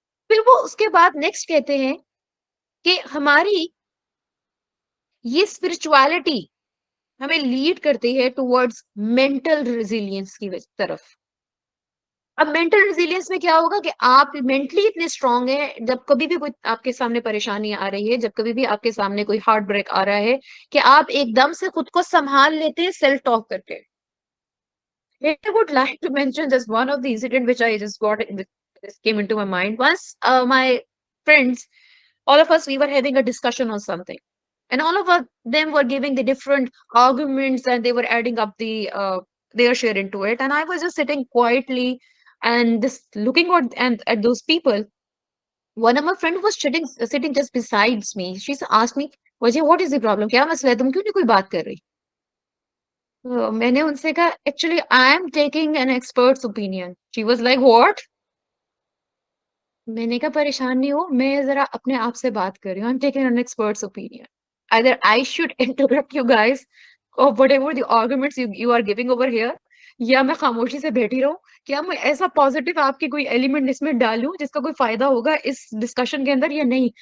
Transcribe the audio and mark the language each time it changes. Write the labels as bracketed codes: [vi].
[ur] پھر وہ اس کے بعد نیکسٹ کہتے ہیں کہ ہماری یہ اسپرچوالٹی ہمیں لیڈ کرتی ہے ٹوورڈز مینٹل ریزیلینس کی طرف. اب مینٹل ریزیلینس میں کیا ہوگا کہ آپ مینٹلی اتنے اسٹرانگ ہیں, جب کبھی بھی کوئی آپ کے سامنے پریشانی آ رہی ہے, جب کبھی بھی آپ کے سامنے کوئی ہارٹ بریک آ رہا ہے, کہ آپ ایک دم سے خود کو سنبھال لیتے ہیں سیلف ٹاک کر کے. [en] I would like to mention just one of the incident which I just got, this came into my mind. Once my friends, all of us, we were having a discussion on something, and all of them were giving the different arguments, and they were adding up their share into it. And I was just sitting quietly and just looking at those people. One of my friends was sitting just besides me. She asked me, "Vajay, what is the problem? [ur] کیا مسئلہ ہے, تم کیوں نہیں کوئی بات کر رہی?" میں نے ان سے کہا, [en] "Actually, I am taking an expert's opinion." She was like, "What?" [ur] میں نے کہا پریشان نہیں ہو, میں ذرا اپنے آپ سے بات کر رہی ہوں. [en] I'm taking an expert's opinion. Either I should interrupt you guys or whatever the arguments you are giving over here, [ur] یا میں خاموشی سے بیٹھی رہوں, کیا میں ایسا پازیٹیو آپ کی کوئی ایلیمنٹ اس میں ڈالوں جس کا کوئی فائدہ ہوگا اس ڈسکشن کے اندر یا نہیں.